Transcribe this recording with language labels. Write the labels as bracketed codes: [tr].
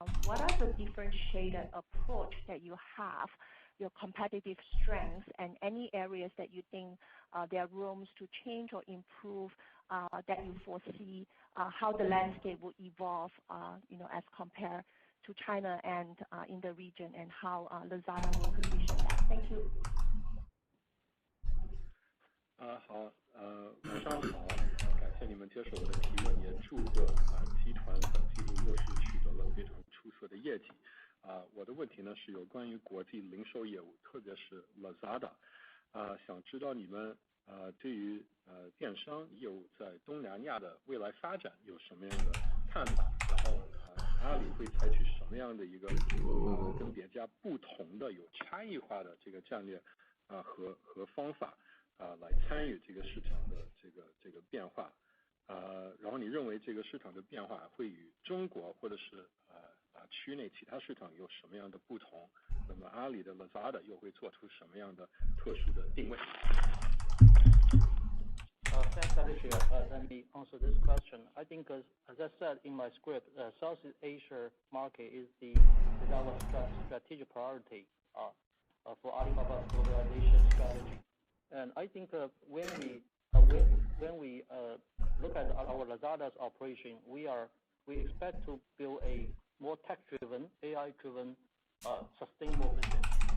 [en] What are the differentiated approach that you have, your competitive strengths, and any areas that you think there are rooms to change or improve that you foresee how the landscape will evolve, as compared to China and in the region, and how Lazada will position that. Thank you. [zh] 好，晚上好，感谢你们接受我的提问，也祝贺集团本季度又是取得了非常出色的业绩。我的问题呢是有关于国际零售业务，特别是 Lazada。想知道你们对于电商业务在东南亚的未来发展有什么样的看法？然后阿里会采取什么样的一个跟别家不同的有差异化的这个战略和方法来参与这个市场的这个变化？然后你认为这个市场的变化会与中国或者是区内其他市场有什么样的不同？那么阿里的 Lazada 又会做出什么样的特殊的定位？ [en] Thanks, Alicia. Let me answer this question. I think, as I said in my script, Southeast Asia market is our strategic priority for Alibaba's globalization strategy. And I think when we look at our Lazada's operation, we expect to build a more tech-driven, AI-driven, sustainable business.